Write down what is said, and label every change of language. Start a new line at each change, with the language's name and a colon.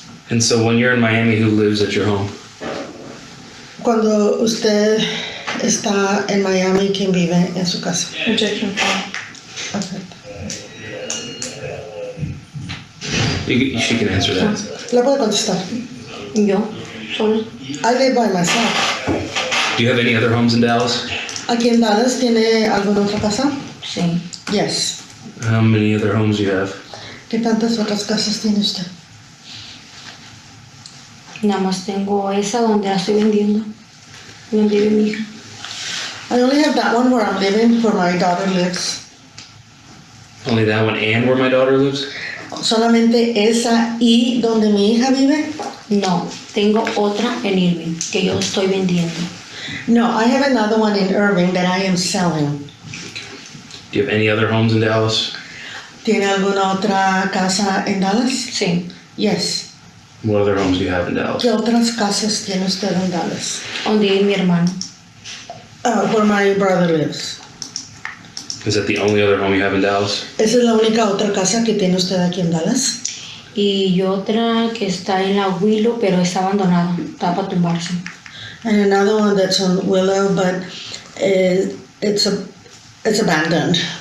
English: And so when you're in Miami, who lives at your home?
Spanish: Cuando usted está en Miami, ¿quién vive en su casa?
English: Objection form. Okay. She can answer that.
Spanish: ¿La puede contestar? Yo, sola.
English: I live by myself. Do you have any other homes in Dallas?
Spanish: ¿Aquí en Dallas tiene alguna otra casa? Sí.
English: Yes. How many other homes do you have?
Spanish: ¿Qué tantas otras casas tiene usted? Nada más tengo esa donde la estoy vendiendo. Donde vive mi hija.
English: I only have that one where I'm living, where my daughter lives. Only that one and where my daughter lives?
Spanish: ¿Solamente esa y donde mi hija vive? No, tengo otra en Irving que yo estoy vendiendo.
English: No, I have another one in Irving that I am selling. Do you have any other homes in Dallas?
Spanish: ¿Tiene alguna otra casa en Dallas? Sí.
English: Yes. What other homes do you have in Dallas?
Spanish: ¿Qué otras casas tiene usted en Dallas? Donde vive mi hermano.
English: Where my brother lives. Is that the only other home you have in Dallas?
Spanish: ¿Esa es la única otra casa que tiene usted aquí en Dallas? Y otra que está en la Willow, pero está abandonada. Está para tumbarse.
English: And another one that's on Willow, but it's abandoned.